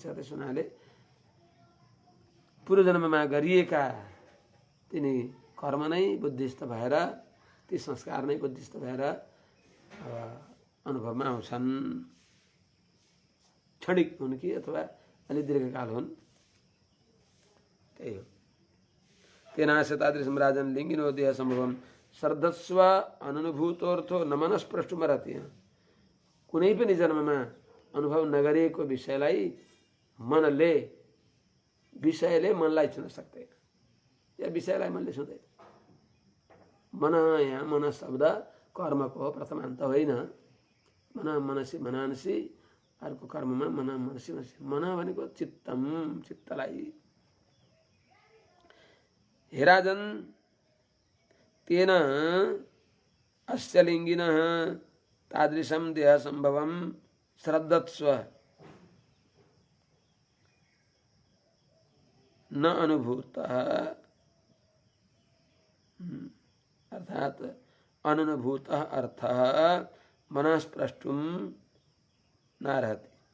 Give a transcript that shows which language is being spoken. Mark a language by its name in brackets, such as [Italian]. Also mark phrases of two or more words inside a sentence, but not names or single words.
[Nepali] त्यस हुनाले पूर्व जन्ममा गरिएका तिनी कर्म नै बुद्धिस्थ भएर, ती संस्कार नै बुद्धिस्थ भएर अनुभवमा आउँछन्। क्षणिक हुन् कि अथवा अलि दीर्घकाल हुन्, त्यही हो। [Sanskrit] तेनास्य तादृशं राजन लिङ्गिनो देह सम्भवम श्रद्धस्व अनुभूतोर्थो न मनस्प्रष्टुमर्हति। [Nepali] कुनै पनि जन्ममा अनुभव नगरिएको विषयले मनलाई छुन सक्दैन, या विषयलाई मनले छुँदैन। मन, यहाँ मन शब्द कर्मको हो, प्रथमान्त होइन। [Sanskrit] मन मनसी मनांसी, [Nepali] अर्को कर्ममा [Sanskrit] मन मनसी मनसी। [Nepali] मन भनेको चित्तम, चित्तलाई। [Sanskrit] हे राजन, तेन अस्य लिङ्गिनः तादृशं देह सम्भवं श्रद्धत्स्व न अनुभूतः, अर्थात अननुभूतः अर्थः मनस्प्रष्टुं नार्हति।